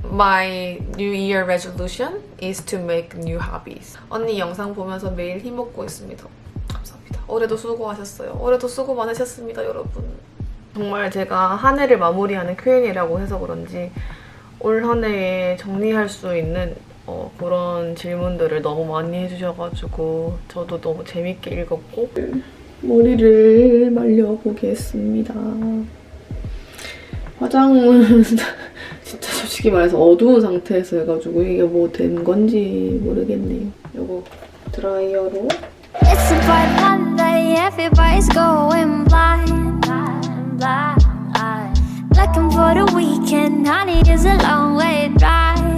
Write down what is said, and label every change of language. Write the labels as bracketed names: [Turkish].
[English] My New Year resolution is to make new hobbies. [Korean] 언니 영상 보면서 매일 힘먹고 있습니다. 감사합니다. 올해도 수고하셨어요. 올해도 수고 많으셨습니다, 여러분. 정말 제가 한 해를 마무리하는 Q&A라고 해서 그런지 올 한 해에 정리할 수 있는 그런 질문들을 너무 많이 해주셔가지고 저도 너무 재밌게 읽었고 머리를 말려보겠습니다. 화장은 진짜 솔직히 말해서 어두운 상태에서 해가지고 이게 뭐 된 건지 모르겠네요. 이거 드라이어로 [English] It's a bright Monday, everybody's going blind, blind, blind. Looking for the weekend, honey, is a long way drive.